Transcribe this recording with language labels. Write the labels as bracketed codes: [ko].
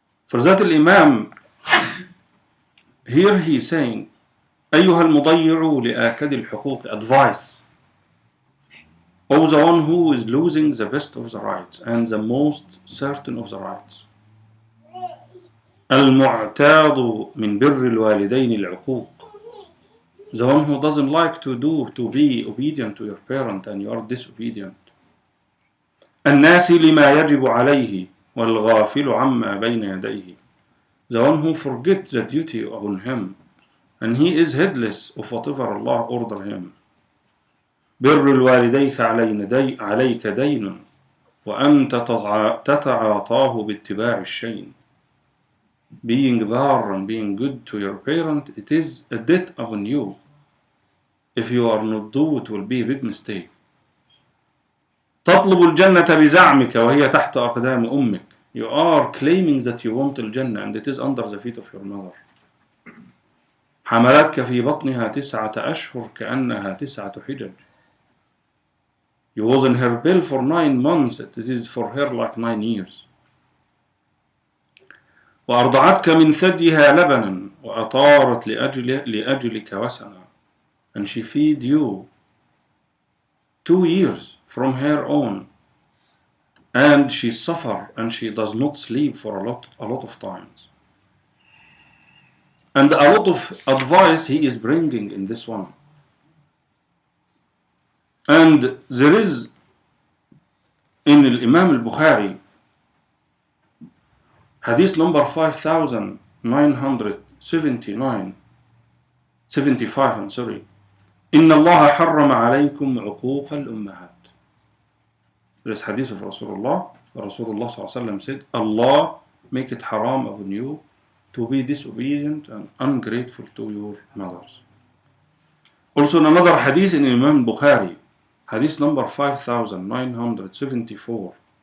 [en] For that Imam, here he is saying, [ar] أيها المضيع لآكد الحقوق, [en] advice. O the one who is losing the best of the rights and the most certain of the rights. [ar] المعتاض من بر الوالدين العقوق. [en] The one who doesn't like to be obedient to your parent and you are disobedient. [ar] الناسي لما يجب عليه والغافل عما بين يديه. [en] The one who forgets the duty upon him and he is heedless of whatever Allah order him. [ar] بر الوالديك عليك دين وأنت تتعاطاه باتباع الشين. [en] Being bar and being good to your parent, it is a debt upon you. If you are not do, it will be a big mistake. [ar] تطلب الجنة بزعمك وهي تحت أقدام أمك. [en] You are claiming that you want الجنة and it is under the feet of your mother. [ar] حملتك في بطنها 9 أشهر كأنها 9 حجج. [en] You was in her belly for 9 months. This is for her like 9 years. [ar] وأرضعتك من ثديها لبنا وأطارت لأجلك وسنا. [en] And she feed you 2 years from her own. And she suffer and she does not sleep for a lot of times. And a lot of advice he is bringing in this one. And there is in Imam al-Bukhari hadith number 5975, I'm sorry. [ar] إن الله حرم عليكم عقوق الأمهات. [en] There is hadith of Rasulullah. Rasulullah ﷺ said, Allah make it haram upon you to be disobedient and ungrateful to your mothers. Also in another hadith in Imam Bukhari, hadith number 5974.